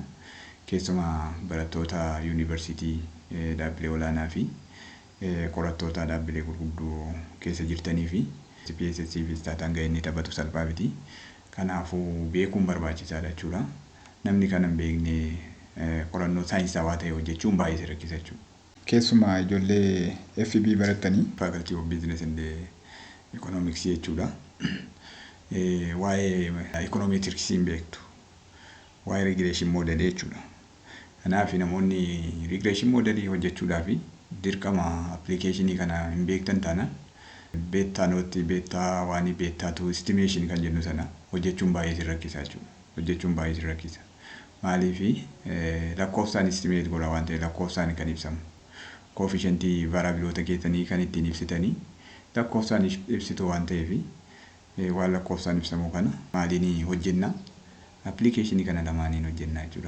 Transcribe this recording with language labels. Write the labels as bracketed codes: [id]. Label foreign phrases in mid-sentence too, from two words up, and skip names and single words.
[om] Keessumaa barattoota university dhaabbilee olaanaa fi qorattoota dhaabbilee gurguddoo keessa jirtanii fi SPSS fi Staataan ga'ee inni taphatu salphaa miti. Kanaafuu beekuun barbaachisaadha jechuudha. Namni kana hin beekne qorannoo saayinsawaa ta'e hojjechuun baay'ee rakkisa jechuudha. Keessumaa ijoollee FB baratanii [en] faculty of business and economics [om] jechuudha. Waa'ee econometrics hin beektu. Waa'ee [en] regression model [om] jechuudha. Kanaaf namoonni [en] regression model [om] hojjechuudhaaf dirqama applicationii kana hin beektan taanaan [en] beta note beta [om] waan [en] beta to estimation [om] kan jennu sana hojjechuun baay'ee rakkisa jechuudha. Hojjechuun baay'ee rakkisa. Maaliif lakkoofsaan estimate godha waan ta'eef lakkoofsaan kan ibsamu. Coefficientii variabilioota keessanii kan ittiin ibsitanii lakkoofsaan ibsitu waan ta'eef waan lakkoofsaan ibsamu kana maaliin hojjenna applicationii kana lamaaniin hojjenna jechuudha.